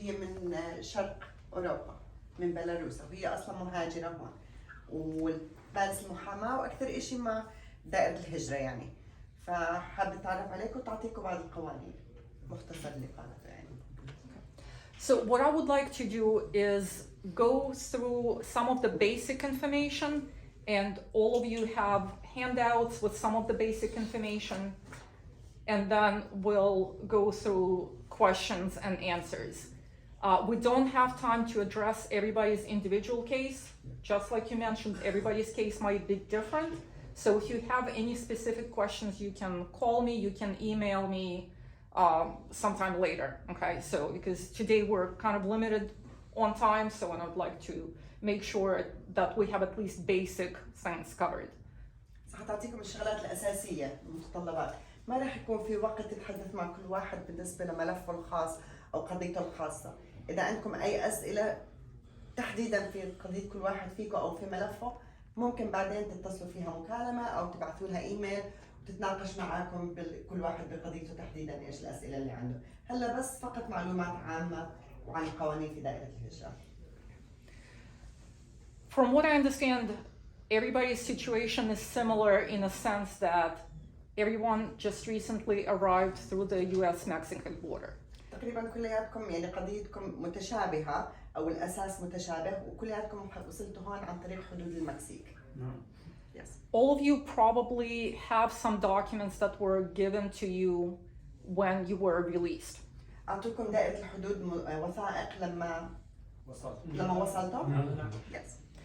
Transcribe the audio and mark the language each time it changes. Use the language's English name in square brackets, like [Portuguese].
[Arabic] هي من شرق أوروبا، من بيلاروس، وهي أصلا مهاجرة هون وبارس المحاماة وأكثر إشي مع دائرة الهجرة يعني. فحابة أتعرف عليكم وتعطيكم بعض القوانين مختصر اللي قالته يعني. [English] So what I would like to do is go through some of the basic information, and all of you have handouts with some of the basic information, and then we'll go through questions and answers. We don't have time to address everybody's individual case. Just like you mentioned, everybody's case might be different. So if you have any specific questions, you can call me, you can email me sometime later, okay? So, because today we're kind of limited on time, so I would like to make sure that we have at least basic things covered. [Arabic] حتعطيكم الشغلات الأساسية المتطلبات. ما راح يكون في وقت تتحدث مع كل واحد بالنسبة لملفه الخاص أو قضيته الخاصة. إذا عندكم أي أسئلة تحديدا في قضية كل واحد فيكم أو في ملفه، ممكن بعدين تتصلوا فيها مكالمة أو تبعثوا لها إيميل وتتناقش معاكم كل واحد بقضيته تحديدا إيش الأسئلة اللي عنده. هلا بس فقط معلومات عامة وعن القوانين في دائرة الهجرة. [English] From what I understand, everybody's situation is similar in a sense that everyone just recently arrived through the US-Mexican border. [Arabic] تقريبا كلياتكم يعني قضيتكم متشابهة أو الأساس متشابه، وكلياتكم وصلتوا هون عن طريق حدود المكسيك. [English] Yes. All of you probably have some documents that were given to you when you were released. [Arabic] أعطوكم دائرة الحدود وثائق لما وصلتوا؟ [English] Yes.